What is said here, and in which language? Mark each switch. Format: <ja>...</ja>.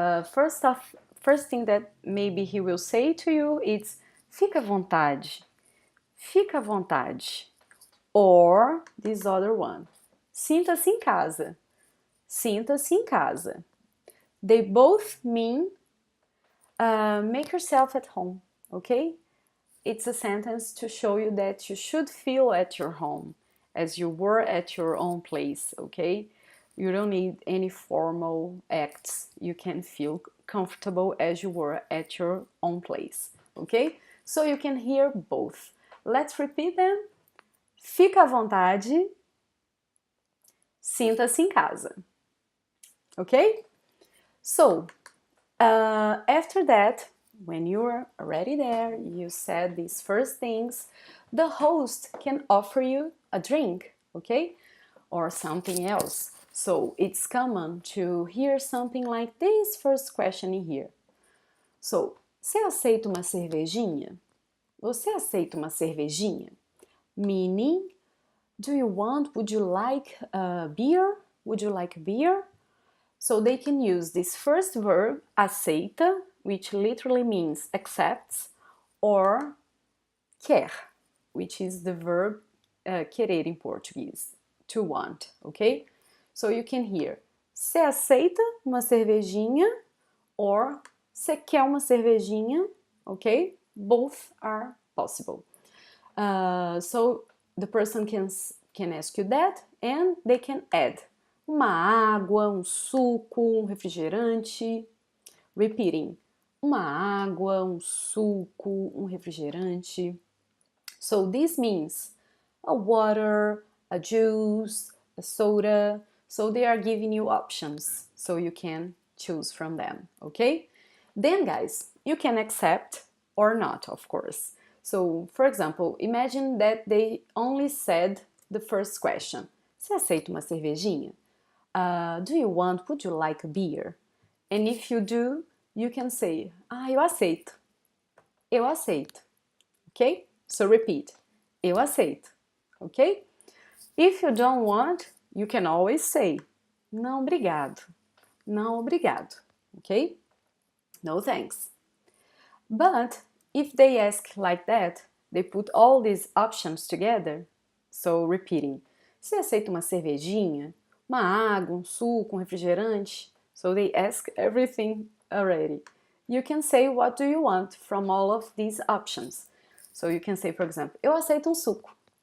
<en>First thing that maybe he will say to you is</en> <pt>fica à vontade, fica à vontade.</pt> <en>Or this other one,</en> <pt>sinta-se em casa, sinta-se em casa.</pt> <en>They both mean make yourself at home, okay? It's a sentence to show you that you should feel at your home as you were at your own place, okay? You don't need any formal acts. You can feel comfortable as you were at your own place, okay? So you can hear both. Let's repeat them.</en> <pt>Fica à vontade, sinta-se em casa, okay?</pt> <en>So, after that, when you're already there, you said these first things, the host can offer you a drink, okay? Or something else. So it's common to hear something like this first question in here.</en> <pt>So, você aceita uma cervejinha? Você aceita uma cervejinha?</pt> <en>Meaning, would you like a beer? Would you like a beer? So they can use this first verb, aceita, which literally means accepts, or quer, which is the verb querer in Portuguese, to want, okay? So you can hear,</en> <pt>você aceita uma cervejinha, or você quer uma cervejinha, okay?</pt> <en>Both are possible. So the person can ask you that, and they can add</en> <pt>uma água, suco, refrigerante. Repeating, uma água, suco, refrigerante.</pt> <en>So this means a water, a juice, a soda. So they are giving you options, so you can choose from them, okay? Then guys, you can accept or not, of course. So, for example, imagine that they only said the first question.</en> <pt>Você aceita uma cervejinha?</pt> <en>Would you like a beer? And if you do, you can say,</en> <pt>eu aceito. Eu aceito. Okay?</pt> <en>So repeat.</en> <pt>Eu aceito. Okay?</pt> <en>If you don't want, you can always say,</en> <pt>não, obrigado. Não, obrigado.</pt> <en>Okay? No thanks. But if they ask like that, they put all these options together. So repeating.</en> <pt>Você aceita uma cervejinha? Uma água, um suco, um refrigerante?</pt> <en>So they ask everything already. You can say what do you want from all of these options. So you can say, for example,</en> <pt>eu aceito um suco.</pt>